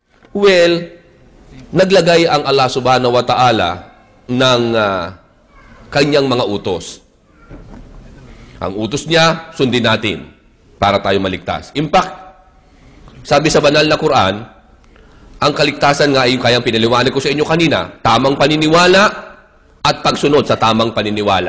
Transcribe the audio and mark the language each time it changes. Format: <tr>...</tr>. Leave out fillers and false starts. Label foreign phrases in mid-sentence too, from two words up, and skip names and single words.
<tl>Well, naglagay ang</tl> <ar>الله سبحانه وتعالى</ar> <tl>ng kanyang mga utos. Ang utos niya, sundin natin para tayo maligtas. In fact, sabi sa banal na Quran, ang kaligtasan nga ay yung kayang pinaliwanag ko sa inyo kanina, tamang paniniwala at pagsunod sa tamang paniniwala.</tl>